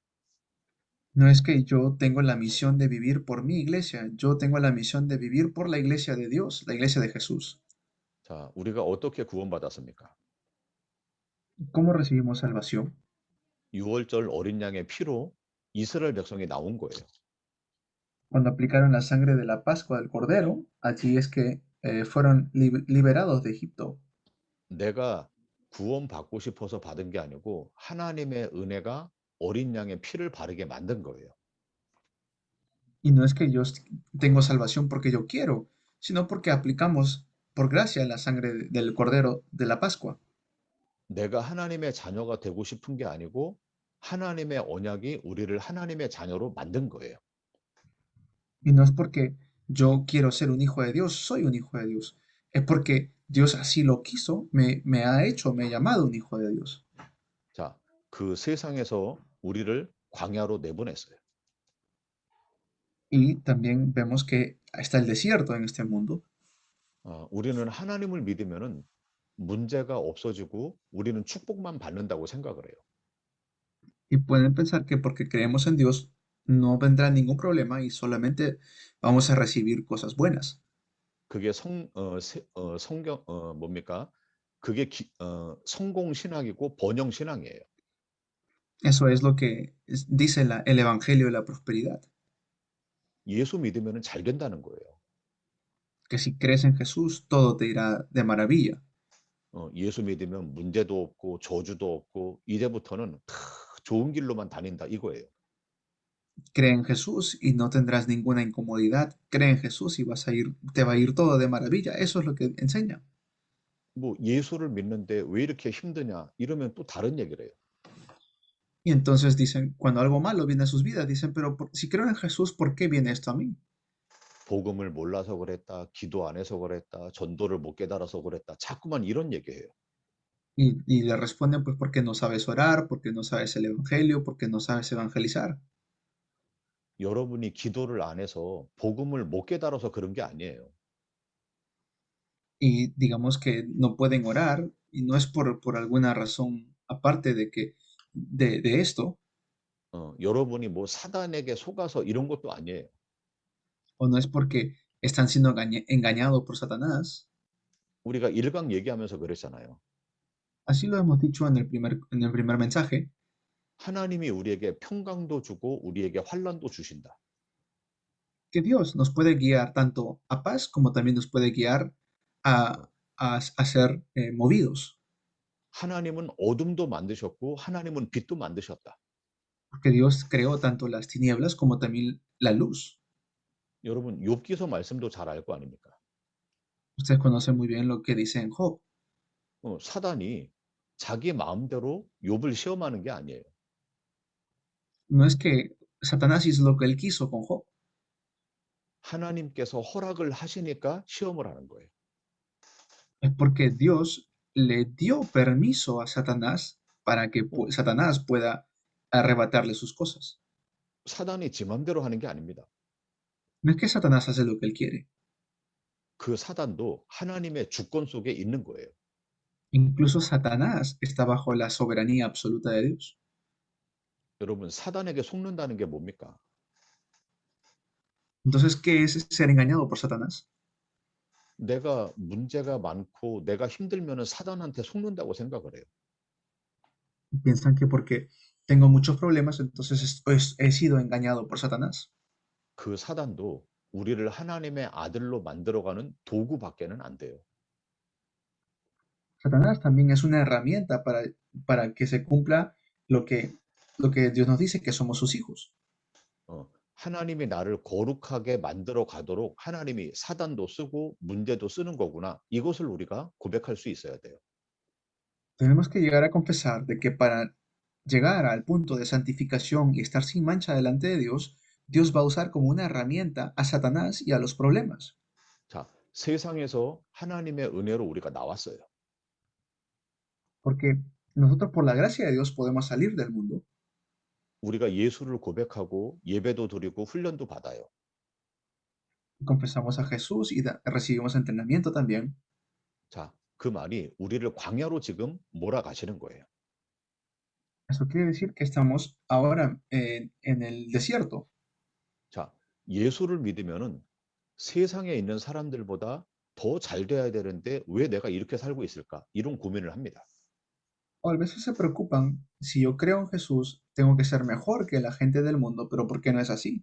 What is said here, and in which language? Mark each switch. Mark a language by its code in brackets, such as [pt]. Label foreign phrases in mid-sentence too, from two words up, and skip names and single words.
[es] No es que yo tengo la misión de vivir por mi iglesia, yo tengo la misión de vivir por la iglesia de Dios, la iglesia de Jesús. [ko] 자, 우리가 어떻게 구원받았습니까? [es] ¿Cómo recibimos salvación? [ko] 6월절 어린 양의 피로 이스라엘 백성이 나온 거예요. [es] Cuando aplicaron la sangre de la Pascua del Cordero, allí es que fueron liberados de Egipto. [ko] 내가 구원받고 싶어서 받은 게 아니고 하나님의 은혜가 어린 양의 피를 바르게 만든 거예요. [es] Y no es que yo tengo salvación porque yo quiero, sino porque aplicamos por gracia la sangre del Cordero de la Pascua. [ko] 내가 하나님의 자녀가 되고 싶은 게 아니고 하나님의 언약이 우리를 하나님의 자녀로 만든 거예요. [es] Y no es porque yo quiero ser un hijo de Dios, soy un hijo de Dios. Es porque Dios así lo quiso, me ha hecho, me ha llamado un hijo de Dios. [ko] 자, 그 세상에서 우리를 광야로 내보냈어요. [es] Y también vemos que está el desierto en este mundo. [ko] 우리는 하나님을 믿으면은 문제가 없어지고 우리는 축복만 받는다고 생각을 해요. [es] Y pueden pensar que porque creemos en Dios no vendrá ningún problema y solamente vamos a recibir cosas buenas. [ko] 그게 성경 뭡니까? 그게 성공 신학이고 번영 신앙이에요. [es] Eso es lo que dice el Evangelio de la Prosperidad. [ko] 예수 믿으면은 잘 된다는 거예요. [es] Que si crees en Jesús, todo te irá de maravilla. [ko] 예수 믿으면 문제도 없고 저주도 없고 이제부터는 다 좋은 길로만 다닌다 이거예요. [es] Cree en Jesús y no tendrás ninguna incomodidad. Cree en Jesús y te va a ir todo de maravilla. Eso es lo que enseña. [ko] 뭐 예수를 믿는데 왜 이렇게 힘드냐 이러면 또 다른 얘기를 해요. [es] Y entonces dicen, cuando algo malo viene a sus vidas, dicen, pero si creo en Jesús, ¿por qué viene esto a mí? [ko] 복음을 몰라서 그랬다, 기도 안 해서 그랬다, 전도를 못 깨달아서 그랬다. 자꾸만 이런 얘기해요. [es] Y le responden, pues porque no sabes orar, porque no sabes el Evangelio, porque no sabes evangelizar. [ko] 여러분이 기도를 안 해서 복음을 못 깨달아서 그런 게 아니에요. [es] Y digamos que no pueden orar, y no es por alguna razón aparte de esto, [ko] 여러분이 뭐 사단에게 속아서 이런 것도 아니에요. [es] o no es porque están siendo engañados por Satanás. [ko] 우리가 1강 얘기하면서 그랬잖아요. [es] Así lo hemos dicho en el primer mensaje, [ko] 하나님이 우리에게 평강도 주고 우리에게 환난도 주신다. [es] que Dios nos puede guiar tanto a paz como también nos puede guiar a ser movidos. [ko] 하나님은 어둠도 만드셨고 하나님은 빛도 만드셨다. [es] Porque Dios creó tanto las tinieblas como también la luz. [ko] 여러분 욥기서 말씀도 잘 알 거 아닙니까? [es] Ustedes conocen muy bien lo que dice en Job. [ko] 사단이 자기 마음대로 욥을 시험하는 게 아니에요. [es] No es que Satanás hizo lo que él quiso con Job, [ko] 하나님께서 허락을 하시니까 시험을 하는 거예요. es porque Dios le dio permiso a Satanás para que 어, [es] Satanás pueda arrebatarle sus cosas. [ko] 사단이 지 맘대로 하는 게 아닙니다. [es] No es que Satanás hace lo que él quiere. [ko] 그 사단도 하나님의 주권 속에 있는 거예요. [es] Incluso Satanás está bajo la soberanía absoluta de Dios. [ko] 여러분 사단에게 속는다는 게 뭡니까? [es] Entonces, ¿qué es ser engañado por Satanás? [ko] 내가 문제가 많고 내가 힘들면은 사단한테 속는다고 생각을 해요. [es] Piensan que porque tengo muchos problemas, entonces he sido engañado por Satanás. [ko] 그 사단도 우리를 하나님의 아들로 만들어가는 도구밖에는 안 돼요. [es] Satanás también es una herramienta para que se cumpla lo que Dios nos dice, que somos sus hijos. [ko] 하나님이 나를 거룩하게 만들어 가도록 하나님이 사단도 쓰고 문제도 쓰는 거구나. 이것을 우리가 고백할 수 있어야 돼요. [es] Tenemos que llegar a confesar de que para llegar al punto de santificación y estar sin mancha delante de Dios, Dios va a usar como una herramienta a Satanás y a los problemas. [ko] 자, 세상에서 하나님의 은혜로 우리가 나왔어요. [es] Porque nosotros por la gracia de Dios podemos salir del mundo. [ko] 우리가 예수를 고백하고 예배도 드리고 훈련도 받아요. [es] Confesamos a Jesús y recibimos entrenamiento también. [ko] 자, 그 말이 우리를 광야로 지금 몰아가시는 거예요. [es] Eso quiere decir que estamos ahora en el desierto. [ko] 자, 예수를 믿으면은 세상에 있는 사람들보다 더 잘 돼야 되는데 왜 내가 이렇게 살고 있을까? 이런 고민을 합니다. [es] O a veces se preocupan, si yo creo en Jesús, tengo que ser mejor que la gente del mundo, pero ¿por qué no es así?